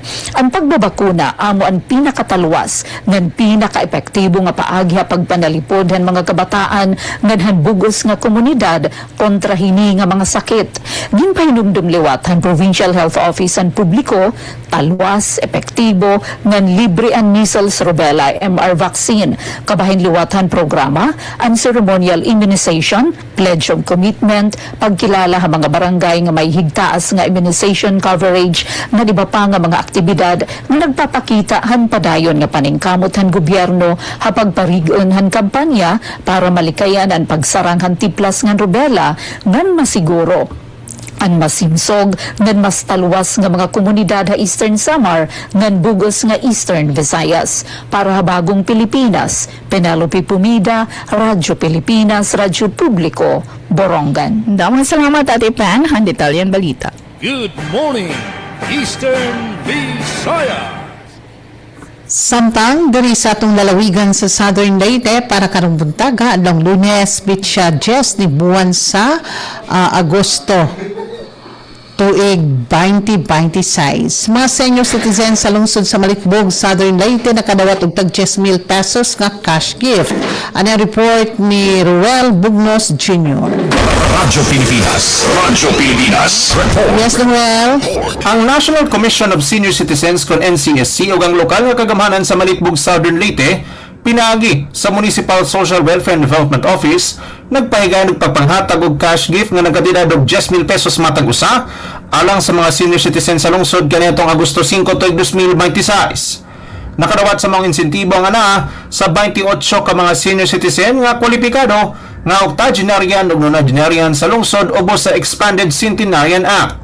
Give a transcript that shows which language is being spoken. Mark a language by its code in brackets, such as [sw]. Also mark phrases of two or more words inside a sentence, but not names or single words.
[war] Ang pagbabakuna amo ang pinakatalwas ngan pinakaepektibo nga paagi ha pagpanalipod han mga kabataan ngan han bugos nga komunidad kontra hini nga mga sakit. Ginpahinumdum liwat han Provincial Health Office ang publiko talwas epektibo ngan libre ang [en] measles rubella MR vaccine [war] kabahin liwatan programa ang [en] ceremonial immunization pledge of commitment [war] pagkilala ha mga barangay nga may higtaas nga [en] immunization coverage [war] nga iba pa nga mga aktibidad nga nagpapakita han padayon nga paningkamot han gobyerno ha pagparigon han kampanya para malikayan ang pagsarang han tiplas nga rubella ngan masiguro ang masimsog ngan mas taluwas nga mga komunidad ha Eastern Samar ngan bugos nga Eastern Visayas. Para ha bagong Pilipinas, Penelope Pumida, Radyo Pilipinas, Radyo Publiko, Borongan. Damang salamat Ate Pan, han detalyan balita. [en] Good morning, Eastern Visayas. [ceb] Samtang diri sa atong lalawigan sa Southern Leyte para karong buntaga adlong Lunes bitsa 10 ni buwan sa Agosto tuig 2026. Mga [en] senior citizens [ceb] sa lungsod sa Malitbog, Southern Leyte nakadawat og tag 10,000 pesos nga [en] cash gift. [ceb] Ano report ni Ruel Bugnos Jr. Radyo Pilipinas. Radyo Pilipinas. [en] Yes, Ruel. [ceb] Ang National Commission of Senior Citizens kon NCSC ug ang lokal nga kagamhanan sa Malitbog, Southern Leyte pinaagi sa Municipal Social Welfare and Development Office nagpahigayon og pagpanghatag og [en] cash gift [ceb] nga nagkatidad og 10,000 pesos matag usa alang sa mga [en] senior citizens [ceb] sa lungsod kaniadtong Agosto 5 tuig 2026. Nakadawat sa mga insentibo nga naa sa 28 ka mga [en] senior citizen [ceb] nga kwalipikado nga octogenarian ug nonagenarian sa lungsod ubos sa Expanded Centenarian Act.